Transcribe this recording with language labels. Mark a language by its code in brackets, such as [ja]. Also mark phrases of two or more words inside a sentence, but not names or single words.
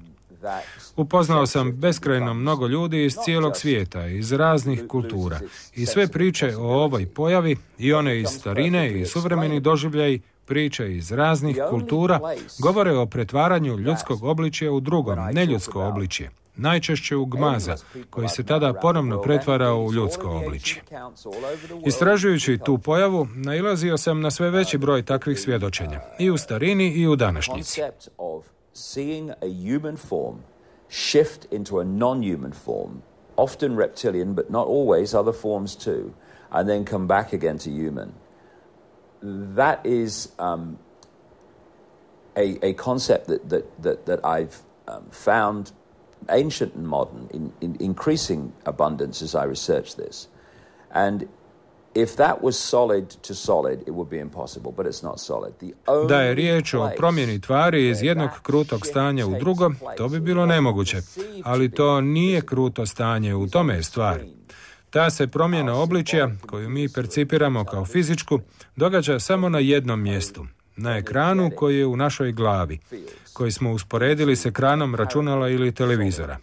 [hr] Upoznao sam beskrajno mnogo ljudi iz cijelog svijeta, iz raznih kultura, i sve priče o ovoj pojavi, i one iz starine i suvremeni doživljaj, priče iz raznih kultura, govore o pretvaranju ljudskog obličja u drugo, neljudsko obličje, najčešće u gmaza, koji se tada ponovno pretvara u ljudsko obličje. Istražujući tu pojavu, nailazio sam na sve veći broj takvih svjedočenja, i u starini i u današnjici. [en] Seeing a human form shift into a non-human form, often reptilian, but not always, other forms too, and then come back again to human. That is a concept that I've found ancient and modern in increasing abundance as I research this. And if that was solid to solid, it would be impossible, but it's not solid. [hr] Da je riječ o promjeni tvari iz jednog krutog stanja u drugo, to bi bilo nemoguće, ali to nije kruto stanje, u tome je stvar. Ta se promjena obličja, koju mi percipiramo kao fizičku, događa samo na jednom mjestu, na ekranu koji je u našoj glavi, koji smo usporedili s ekranom računala ili televizora.